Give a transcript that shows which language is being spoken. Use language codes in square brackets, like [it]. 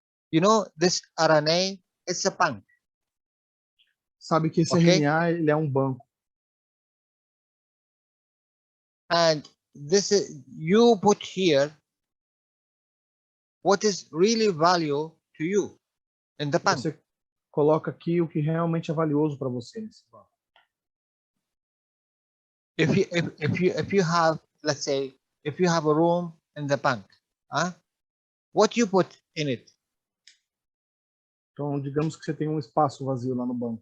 [en] You know, this RNA, it's a punk. [pt] Sabe que esse Ok. RNA, ele é banco. [en] And this is, you put here what is really value to you in the punk. [pt] Você coloca aqui o que realmente é valioso para você nesse banco. [en] If you have, let's say, if you have a room in the bank, what you put in it? [pt] Então, digamos que você tem espaço vazio lá no banco.